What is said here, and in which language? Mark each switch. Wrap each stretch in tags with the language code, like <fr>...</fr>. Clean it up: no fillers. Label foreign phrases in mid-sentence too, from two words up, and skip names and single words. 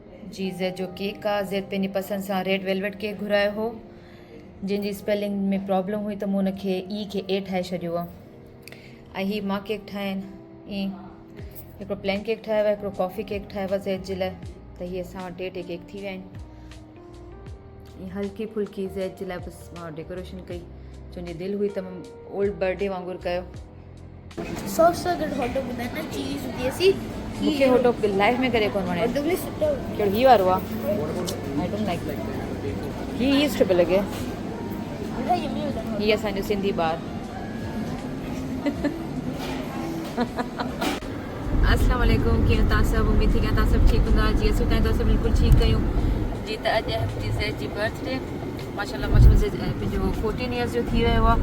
<sd>जी ज़ैद जो केक आहे ज़ैद पंहिंजी पसंदि सां</sd> <en>red velvet cake</en> <sd>घुरायो हो, जंहिंजी स्पेलिंग में प्रॉब्लम हुई त मूं हुनखे ई खे ए ठाहे छॾियो आहे। ऐं हीअ मां केक ठाहिनि ईअं हिकिड़ो</sd> <en>plain cake</en> <sd>ठाहियो आहे, हिकिड़ो</sd> <en>coffee cake</en> <sd>ठाहियो आहे ज़ैद जे लाइ। त हीअ असां वटि टे केक थी विया आहिनि। ईअं हल्की फुल्की ज़ैद जे लाइ बसि मां डेकोरेशन कई, छो दिलि हुई त मां</sd> <en>old birthday</en> <sd>वांगुरु कयो। सॉस सां गॾु</sd> <en>hot dog</en> <sd>ॿुधाए न चीज़ हूंदी आहे सी मूंखे</sd> <en>hot dog</en> <sd>लाइफ में करे कोन वणे। कहिड़ो हीअ वारो आहे?</sd> <en>I don't like</en> <sd>हीअ सुठो पियो लॻे। हीअ असांजो सिंधी ॿार।</sd> <ar>السلام عليكم,</ar> <sd>कीअं तव्हां सभु? उमेद थी कयां तव्हां सभु ठीकु हूंदा। जी असीं तव्हां सभु बिल्कुलु ठीकु कयूं। जी त अॼु मुंहिंजी ज़ैद जी बर्थडे माशाल्लाह पंहिंजो 14 इयर्स जो थी वियो आहे।</sd>